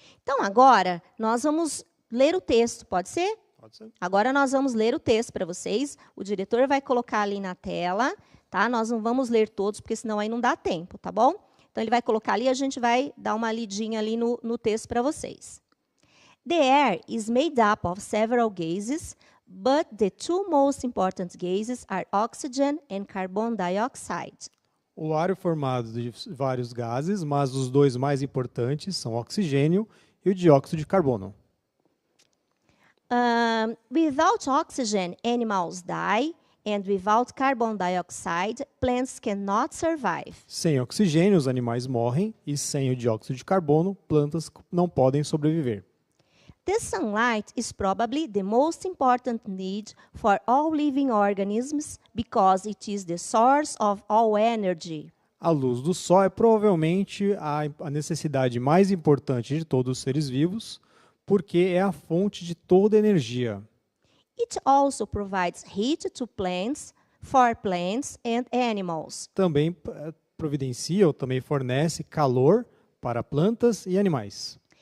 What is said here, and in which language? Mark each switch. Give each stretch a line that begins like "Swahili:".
Portuguese: Então, agora, nós vamos ler o texto, pode ser? Pode ser. Agora nós vamos ler o texto para vocês. O diretor vai colocar ali na tela, tá? Nós não vamos ler todos, porque senão aí não dá tempo, tá bom? Então, ele vai colocar ali e a gente vai dar uma lidinha ali no texto para vocês.
English: The air is made up of several gases, but the 2 most important gases are oxygen and carbon dioxide.
Portuguese: O ar é formado de vários gases, mas os dois mais importantes são o oxigênio e o dióxido de carbono.
English: Without oxygen, animals die, and without carbon dioxide, plants cannot survive.
Portuguese: Sem oxigênio, os animais morrem, e sem o dióxido de carbono, plantas não podem sobreviver.
English: The sunlight is probably the most important need for all living organisms because it is the source of all energy.
Portuguese: A luz do sol é provavelmente a necessidade mais importante de todos os seres vivos, porque é a fonte de toda energia.
English: It also provides heat to plants, for plants and animals.
Portuguese: Também providencia ou também fornece calor para plantas e animais.